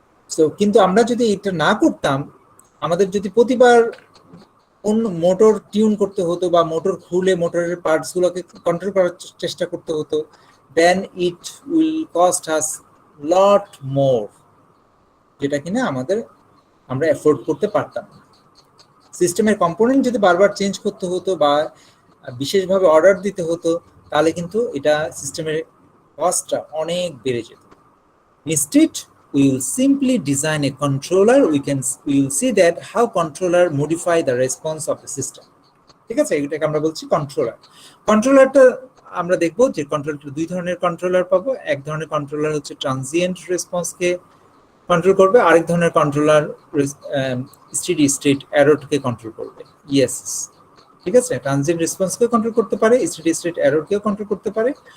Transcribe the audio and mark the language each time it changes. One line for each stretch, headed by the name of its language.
Bangla: So কিন্তু আমরা যদি এটা না করতাম, আমাদের যদি প্রতিবার অন্য মোটর টিউন করতে হতো বা মোটর খুলে মোটরের পার্টস গুলোকে কন্ট্রোল করার চেষ্টা করতে হতো,
English: then it will cost us lot more,
Bangla: যেটা কিনা আমরা এফোর্ড করতে পারতাম না। সিস্টেমের কম্পোনেন্ট যদি বারবার চেঞ্জ করতে হতো বা বিশেষভাবে অর্ডার দিতে হতো, তাহলে কিন্তু এটা সিস্টেমের কস্টটা অনেক বেড়ে যেত।
English: Instead, we will simply design a controller. We will see that how controller modify the response of the system.
Bangla: ঠিক আছে, এটাকে আমরা বলছি কন্ট্রোলার। কন্ট্রোলারটা আমরা দেখবো যে কন্ট্রোলারটা 2 ধরনের কন্ট্রোলার পাবো। এক ধরনের কন্ট্রোলার হচ্ছে ট্রানজিয়েন্ট রেসপন্সকে কন্ট্রোল করবে, আরেক ধরনের কন্ট্রোলার স্টেডি স্টেট এররকে কন্ট্রোল করবে। ইয়েস, ঠিক আছে, ট্রানজিয়েন্ট রেসপন্সকে কন্ট্রোল করতে পারে, স্টেডি স্টেট এররকেও কন্ট্রোল করতে পারে।